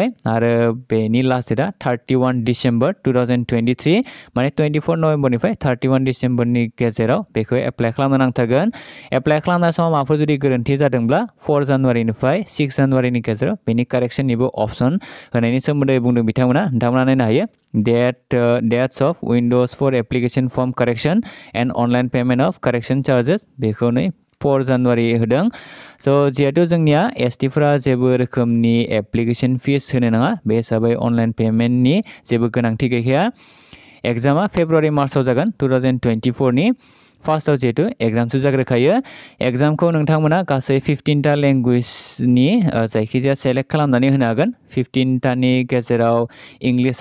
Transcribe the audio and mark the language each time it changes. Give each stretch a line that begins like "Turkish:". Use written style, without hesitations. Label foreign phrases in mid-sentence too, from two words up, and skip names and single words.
Bodo: आरो बेनि
English: last dateआ
Bodo: 31 डिसेम्बर 2023 माने 24 नभेम्बरनिफ्राय 31 डिसेम्बरनि गेजेराव बेखौ एप्लाइ खालामनो नांथारगोन एप्लाइ खालामनाय समाव माबाफोर जुदि गोरोन्थि जादोंब्ला 4 जानुवारिनिफ्राय 6 जानुवारिनि गेजेराव बेनि कारेक्सननिबो अप्सन होनायनि सोमोन्दै बुंदों नोंथांमोना नायनो हायो
English: dates of windows for application form correction and online payment of correction charges
Bodo: बेखौ नै 4 जानुवारि होदों स' जिहेतु जोंनिया एसटिफोरा जेबो रोखोमनि एप्लिकेशन फिस होनो नाङा बे हिसाबै अनलाइन पेमेन्टनि जेबो गोनांथि गैखाया एग्जामा फेब्रुवारि मार्चआव जागोन 2024 नि फार्स्टआव जिहेतु एग्जामसो जाग्रोखायो एग्जामखौ नोंथांमोना गासै 15टा लेंगुवेजनि जायखिजाया सेलेक्ट खालामनानै होनो हागोन 15टानि गेजेराव इंलिश